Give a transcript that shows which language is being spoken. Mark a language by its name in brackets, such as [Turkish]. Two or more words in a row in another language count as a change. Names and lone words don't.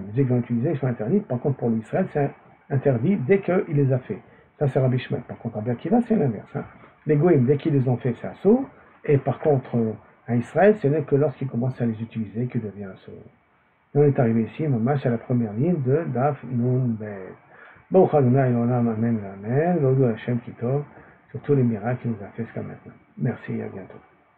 [French] Dès qu'ils ont utilisé, ils sont interdits. Par contre, pour l'Israël, c'est interdit dès qu'il les a fait. Ça, c'est Rabbi Ishmael. Par contre, Rabbi Akiva, c'est l'inverse. Hein. Les Goïms, dès qu'ils les ont fait, c'est assourd. Et par contre, à Israël, ce n'est que lorsqu'ils commencent à les utiliser qu'il devient assourd. Et on est arrivé ici, Mamash, à la première ligne de [Hebrew] דף נון בית. ברוך ה' לעולם אמן ואמן. הודו לה' כי טוב, [French] sur tous les miracles qu'il nous a fait jusqu'à maintenant. Merci et à bientôt.